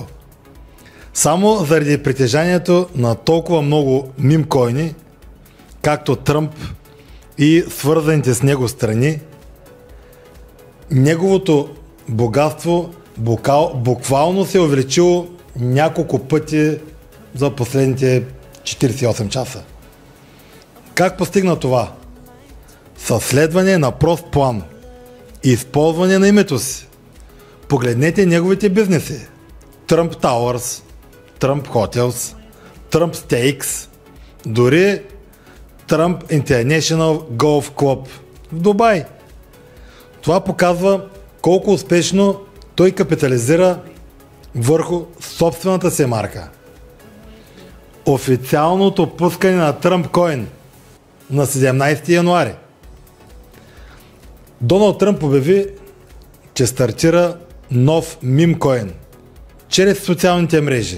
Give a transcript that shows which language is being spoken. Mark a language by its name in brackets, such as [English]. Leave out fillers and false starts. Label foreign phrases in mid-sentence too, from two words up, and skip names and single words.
[Bulgarian] Само заради притежанието на толкова много мимкоини, както Тръмп и свързаните с него страни, неговото богатство буквално се е увеличило няколко пъти за последните 48 часа. Как постигна това? Със следване на прост план и използване на името си. Погледнете неговите бизнеси. Trump Towers, Trump Hotels, Trump Steaks, дори Trump International Golf Club в Дубай. Това показва колко успешно той капитализира върху собствената си марка. Официалното пускане на Тръмп Койн на 17 януари. Доналд Тръмп обяви, че стартира нов мимкоин чрез социалните мрежи.